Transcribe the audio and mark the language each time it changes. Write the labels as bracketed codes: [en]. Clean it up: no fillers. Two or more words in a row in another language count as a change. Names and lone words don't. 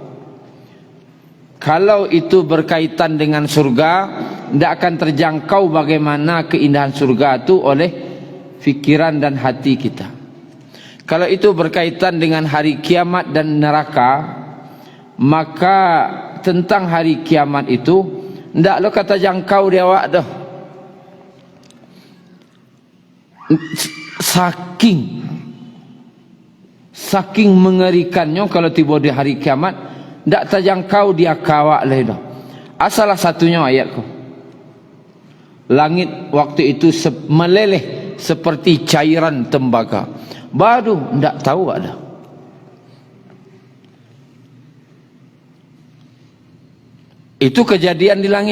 [id] Kalau itu berkaitan dengan surga, tidak akan terjangkau bagaimana keindahan surga itu oleh fikiran dan hati kita. Kalau itu berkaitan dengan hari kiamat dan neraka, maka tentang hari kiamat itu [min] ndak lo kata jangkau dia awak dah. [id] Saking mengerikannya kalau tiba di hari kiamat, [min] ndak terjangkau dia kawak leh dah. [id] Salah satunya ayatku. Langit waktu itu meleleh seperti cairan tembaga. Baru tidak tahu ada. Itu kejadian di langit.